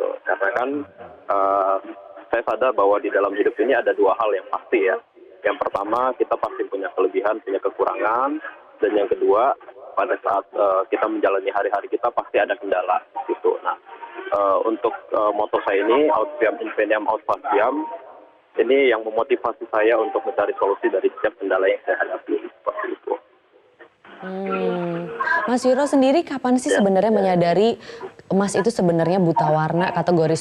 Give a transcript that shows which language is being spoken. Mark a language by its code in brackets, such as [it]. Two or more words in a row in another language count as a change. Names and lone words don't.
[id] Karena kan saya sadar bahwa di dalam hidup ini ada dua hal yang pasti ya. Yang pertama, kita pasti punya kelebihan, punya kekurangan. Dan yang kedua, pada saat kita menjalani hari-hari kita pasti ada kendala gitu. Nah, untuk moto saya ini, [la] aut viam infiniam aut faciam, [id] ini yang memotivasi saya untuk mencari solusi dari setiap kendala yang saya hadapi seperti itu. Mas Wiro sendiri kapan sih sebenarnya menyadari Mas itu sebenarnya buta warna kategori